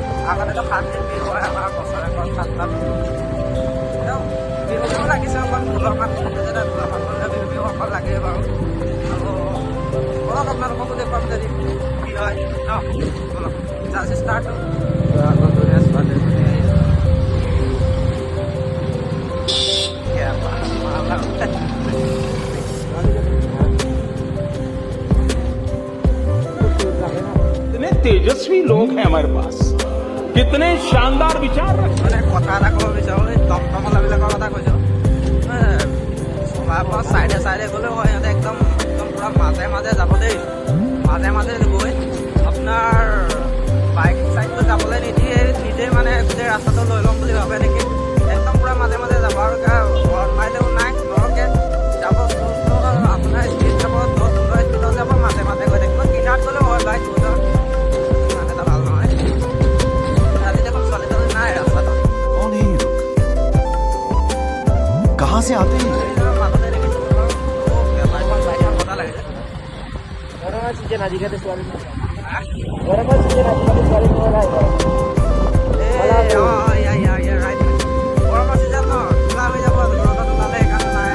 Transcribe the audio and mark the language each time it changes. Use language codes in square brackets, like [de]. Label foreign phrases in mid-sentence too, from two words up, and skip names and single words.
[as] আগতেতো 7 দিন বিহু হয় আমাৰ বছৰেকত 7টা বিহু। বিহু লাগিছে অকল ঢোলৰ মাত, যেতিয়া ঢোলৰ মাত কৰিলে বিহু অকল লাগেই বাৰু। আৰু বলক আপোনালোককো দেখুৱাম যদি কি হয় ন, বলক জাষ্ট ষ্টাৰ্ট। ধুনীয়া ছোৱালী এজনী আহিছে। [hi] कितने तेजस्वी लोग हैं हमारे पास, कितने शानदार विचार। [as] মানে কথা এটা ক'ব বিচাৰোঁ, এই টমটমৱালাবিলাকৰ কথা কৈছোঁ। চলাৰ পৰা চাইডে চাইডে গ'লেও হয়, সিহঁতে একদম পূৰা মাজে মাজে যাব দেই, মাজে মাজে গৈ আপোনাৰ বাইক চাইডটো যাবলৈ নিদিয়ে, নিজেই মানে গোটেই ৰাস্তাটো লৈ ল'ম বুলি ভাবে নেকি। একদম পূৰা মাজে মাজে যাব আৰু ঘৰত মাৰিলেও নাই, ঘৰকৈ যাব আপোনাৰ স্পীড যাব, 10 স্পীডত যাব, মাজে মাজে গৈ থাকিব। কিনাৰত গ'লেও হয় বাইক ইমান এটা ভাল নহয়। আজি দেখোন ছোৱালীজনী নাই ৰাস্তাটো। [hi] कौन है ये लोग? कहाँ से आते हैं? [as] মাজতে দেখিছোঁ বাইকখন বাইকখন কথা লাগিছে। গৰমৰ চিজন আজিকালি ছোৱালী গৰমৰ চিজন আজিকালি ছোৱালী নোলাই। গৰমৰ চিজন ন, চোলা হৈ যাব, ৰ'দত ওলালে সেইকাৰণে নাই।